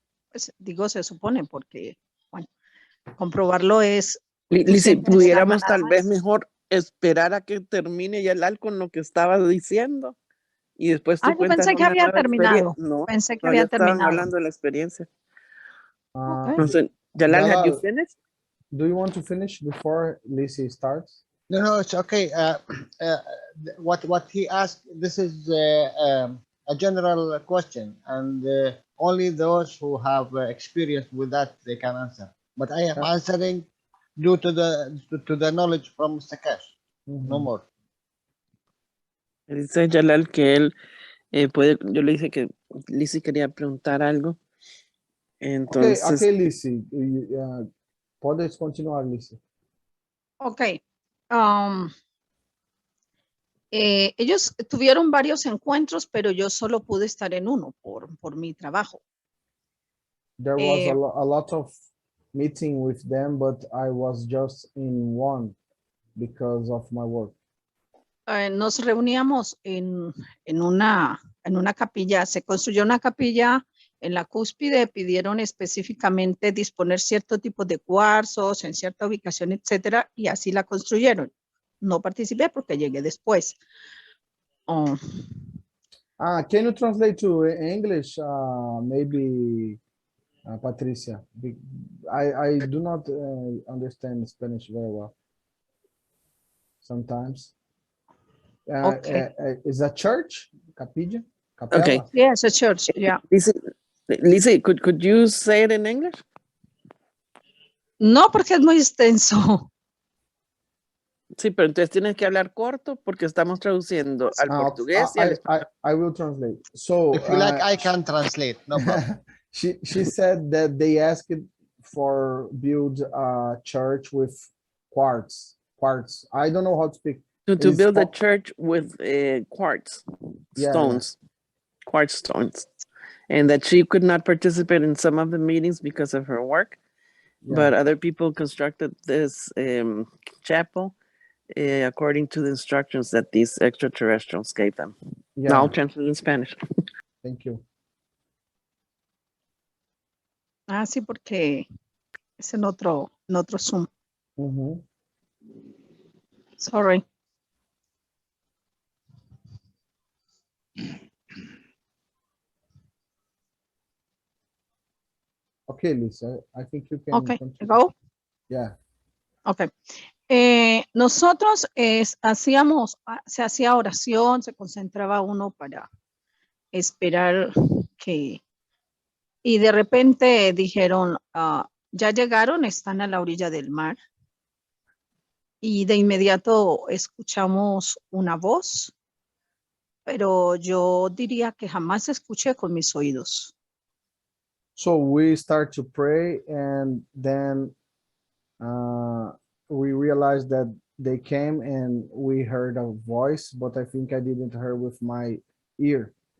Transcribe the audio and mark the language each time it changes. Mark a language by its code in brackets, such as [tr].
[es] Pues, digo se supone porque, bueno, comprobarlo es... Si pudiéramos tal vez mejor esperar a que termine Jalal con lo que estaba diciendo. Y después tú yo pensé que había terminado. No, pensé que había terminado. Estaban hablando de la experiencia. Okay. No sé, [en] Jalal, have you finished? Do you want to finish before Lizzie starts? No, it's okay. What he asked, this is a general question, and only those who have experience with that they can answer. But I am answering due to the knowledge from Mr. Cash. No more. [es] Dice Jalal que él puede, yo le dije que Lizzie quería preguntar algo. Entonces. Okay, Lizzie. Puedes continuar, Lizzie. Ok. Ellos tuvieron varios encuentros, pero yo solo pude estar en uno por mi trabajo. [en] There was Eh, a lot of meeting with them, but I was just in one because of my work. [es] Nos reuníamos en una capilla, se construyó una capilla en la cúspide, pidieron específicamente disponer cierto tipo de cuarzos en cierta ubicación, etcétera, y así la construyeron. No participé porque llegué después. Oh, [en] Can you translate to English? Maybe Patricia. I do not understand Spanish very well. Sometimes. okay. Is a church? Capilla? Okay. [es] Capella? [en] Yes, a church, yeah. Lizzie, could you say it in English? [es] No, porque es muy extenso. Sí, pero entonces tienes que hablar corto porque estamos traduciendo al portugués y al español. [en] I will translate. So If you like, I can translate. No problem. she said that they asked for build a church with quartz. I don't know how to speak. To It's build a called- church with quartz Yeah, stones, quartz stones, and that she could not participate in some of the meetings because of her work, yeah. but other people constructed this chapel according to the instructions that these extraterrestrials gave them. Yeah, Now I'll translate in Spanish. thank you. [es] Sí, porque es en otro Zoom. Mhm. [en] Sorry. Okay, Lisa, I think you can Okay, continue. go. Yeah. Okay. [es] Nosotros se hacía oración, se concentraba uno para esperar y de repente dijeron, ya llegaron, están a la orilla del mar. Y de inmediato escuchamos una voz, pero yo diría que jamás escuché con mis oídos. [en] So we start to pray, and then we realized that they came, and we heard a voice, but I think I didn't hear with my ear.